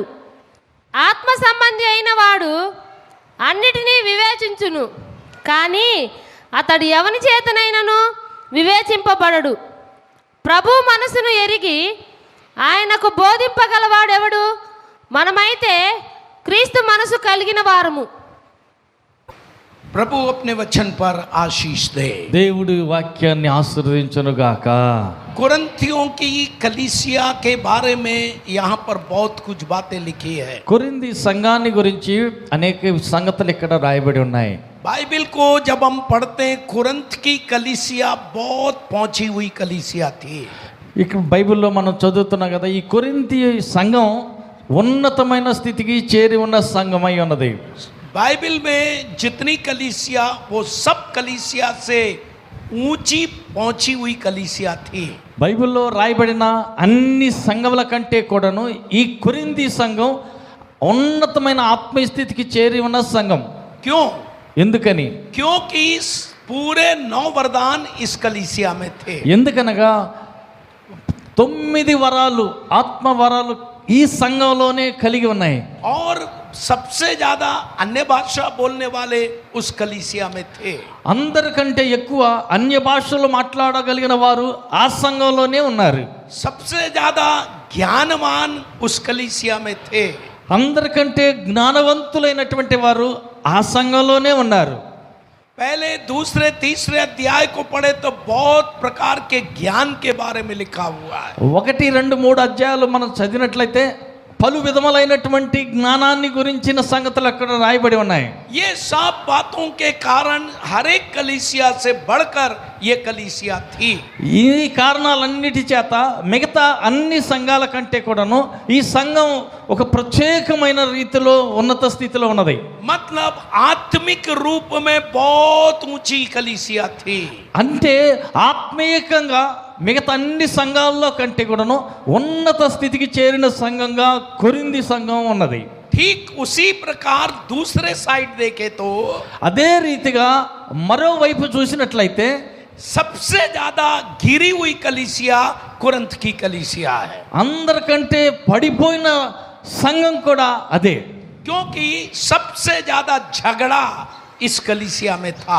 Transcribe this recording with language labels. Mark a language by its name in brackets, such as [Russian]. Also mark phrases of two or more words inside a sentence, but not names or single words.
[Telugu] ఆత్మ సంబంధి అయిన వాడు అన్నిటినీ వివేచించును, కానీ అతడు ఎవని చేతనైనను వివేచింపబడడు. ప్రభు మనసును ఎరిగి ఆయనకు బోధింపగలవాడెవడు? మనమైతే క్రీస్తు మనసు కలిగిన వారము. [Hindi] प्रभु अपने वचन पर आशीष दे। [Telugu] దేవుడి వాక్యాన్ని ఆశీర్వదించునుగాక. [Hindi] कुरिन्थियों की कलीसिया के बारे में यहाँ पर बहुत कुछ बातें लिखी है। [Telugu] కొరింథీ సంఘాన్ని గురించి అనేక సంగతులు ఇక్కడ రాయబడి ఉన్నాయి. [Hindi] बाइबल को जब हम पढ़ते हैं, कुरिन्थ की कलीसिया बहुत पहुंची हुई कलीसिया थी। [Telugu] ఇక్కడ బైబిల్లో మనం చదువుతున్నాం కదా, ఈ కొరింథీ సంఘం ఉన్నతమైన స్థితికి చేరి ఉన్న సంఘమై ఉన్నది. [Hindi] बाइबल में जितनी कलीसिया, वो सब कलीसिया से ऊंची पहुंची हुई कलीसिया थी। [Telugu] బైబిల్లో రాయబడిన అన్ని సంఘముల కంటే కూడాను ఈ కొరింథీ సంఘం ఉన్నతమైన ఆత్మీయ స్థితికి చేరి ఉన్న సంఘం. [Hindi] क्यों? [Telugu] ఎందుకని? [Hindi] क्योंकि पूरे 9 वरदान इस कलीसिया में थे। [Telugu] ఎందుకనగా 9 వరాలు, ఆత్మ వరాలు ఈ సంఘంలోనే కలిగి ఉన్నాయి. [Hindi] और सबसे ज्यादा अन्य भाषा बोलने वाले उस कलीसिया में थे। [Telugu] అందరికంటే ఎక్కువ అన్య భాషలు మాట్లాడగలిగిన వారు ఆ సంఘంలోనే ఉన్నారు. [Hindi] सबसे ज्यादा ज्ञानवान उस कलीसिया में थे। [Telugu] అందరికంటే జ్ఞానవంతులైనటువంటి వారు ఆ సంఘంలోనే ఉన్నారు. [Hindi] पहले, दूसरे, तीसरे अध्याय को पढ़े तो बहुत प्रकार के ज्ञान के बारे में लिखा हुआ है। [Telugu] 1, 2, 3 అధ్యాయాలు మనం చదివినట్లయితే పలు విధములైనటువంటి జ్ఞానాన్ని గురించిన సంగతులు అక్కడ రాయబడి ఉన్నాయి. [Hindi] ये सब बातों के कारण हर एक कलीसिया से बढ़कर ये कलीसिया थी। [Telugu] ఈ కారణాలన్నిటి చేత మిగతా అన్ని సంఘాల కంటే కూడాను ఈ సంఘం ఒక ప్రత్యేకమైన రీతిలో ఉన్నత స్థితిలో ఉన్నది. [Hindi] मतलब आत्मिक रूप में बहुत ऊंची कलीसिया थी। [Telugu] అంటే ఆత్మీయంగా మిగతా అన్ని సంఘాల్లో కంటే కూడాను ఉన్నత స్థితికి చేరిన సంఘంగా కొరింథీ సంఘం ఉన్నది. [Hindi] ठीक उसी प्रकार दूसरे साइड देखे तो [Telugu] అదే రీతిగా మరోవైపు చూసినట్లయితే [Hindi] सबसे ज्यादा गिरी हुई कलीसिया कुरिन्थ की कलीसिया है। [Telugu] అందరికంటే పడిపోయిన సంఘం కూడా అదే. [Hindi] क्योंकि सबसे ज्यादा झगड़ा इस कलीसिया में था।